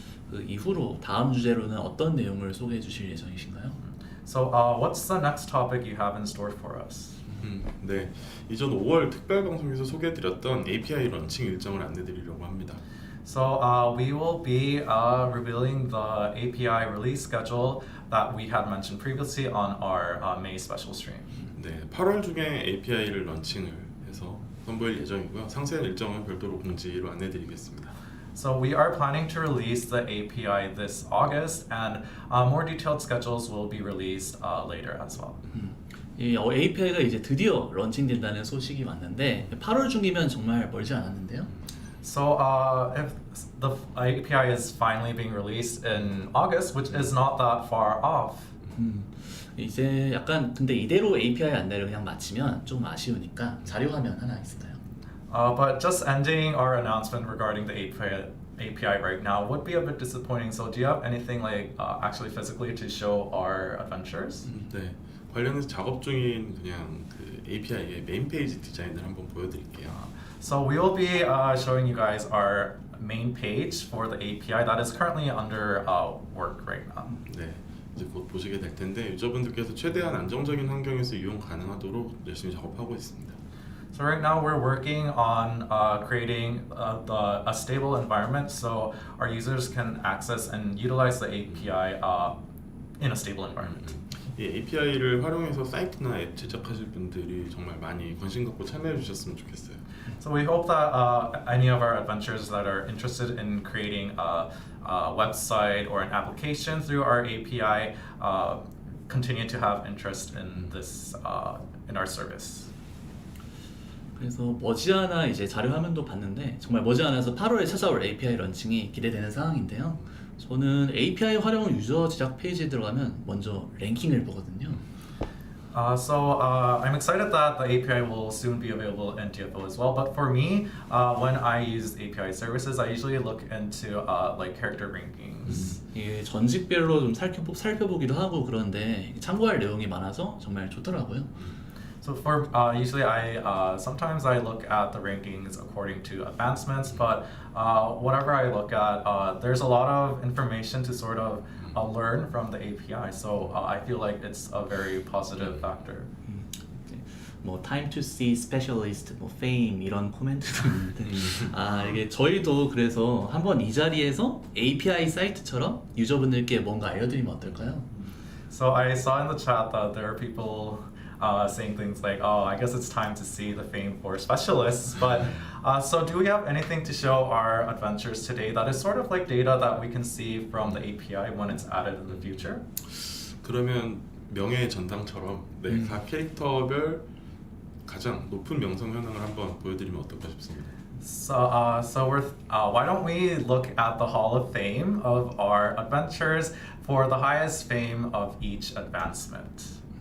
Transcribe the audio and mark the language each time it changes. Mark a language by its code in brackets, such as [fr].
[ko] 그 이후로 다음 주제로는 어떤 내용을 소개해 주실 예정이신가요? [en] So what's the next topic you have in store for us? [ko] 네, 이전 5월 특별 방송에서 소개해드렸던 API 런칭 일정을 안내드리려고 합니다. [en] So we will be revealing the API release schedule that we had mentioned previously on our May special stream. [ko] 네, 8월 중에 API를 런칭을 해서 선보일 예정이고요. 상세한 일정은 별도로 공지로 안내드리겠습니다. [en] So we are planning to release the API this August, and more detailed schedules will be released later as well. [ko] 이 API가 이제 드디어 런칭된다는 소식이 왔는데 8월 중이면 정말 멀지 않았는데요. [en] So if the API is finally being released in August, which is not that far off. [ko] 이제 약간 근데 이대로 API 안내를 그냥 마치면 좀 아쉬우니까 자료 화면 하나 있을까요? [en] But just ending our announcement regarding the API right now would be a bit disappointing. So do you have anything like actually physically to show our adventures? [ko] 네, 관련해서 작업 중인 그냥 그 API의 메인 페이지 디자인을 한번 보여드릴게요. [en] So we will be showing you guys our main page for the API that is currently under work right now. [ko] 네, 이제 곧 보시게 될 텐데 유저분들께서 최대한 안정적인 환경에서 이용 가능하도록 열심히 작업하고 있습니다. [en] So right now we're working on creating a stable environment so our users can access and utilize the API in a stable environment. [ko] 이 API를 활용해서 사이트나 앱 제작하실 분들이 정말 많이 관심 갖고 참여해 주셨으면 좋겠어요. [en] So we hope that any of our adventurers that are interested in creating a website or an application through our API continue to have interest in this in our service. [ko] 그래서 머지않아 이제 자료 화면도 봤는데 정말 머지않아서 8월에 찾아올 API 런칭이 기대되는 상황인데요. 저는 API 활용 유저 제작 페이지에 들어가면 먼저 랭킹을 보거든요. [en] So I'm excited that the API will soon be available in DFO as well. But for me, when I use API services, I usually look into like character rankings. [ko] 이게 전직별로 좀 살펴보기도 하고 그런데 참고할 내용이 많아서 정말 좋더라고요. [en] So for usually sometimes I look at the rankings according to advancements, but whatever I look at, there's a lot of information to sort of learn from the API. So I feel like it's a very positive factor. [ko] 뭐 [en] time to see specialist, [ko] 뭐 fame 이런 코멘트도 있는데 이게 저희도 그래서 한번 이 자리에서 API 사이트처럼 유저분들께 뭔가 알려드리면 어떨까요? [en] So I saw in the chat that there are people saying things like, "Oh, I guess it's time to see the fame for specialists." But so, do we have anything to show our adventures today that is sort of like data that we can see from the API when it's added in the future? [ko] 그러면 명예의 전당처럼 네, 각 캐릭터별 가장 높은 명성 현황을 한번 보여드리면 어떨까 싶습니다. [en] So why don't we look at the Hall of Fame of our adventures for the highest fame of each advancement?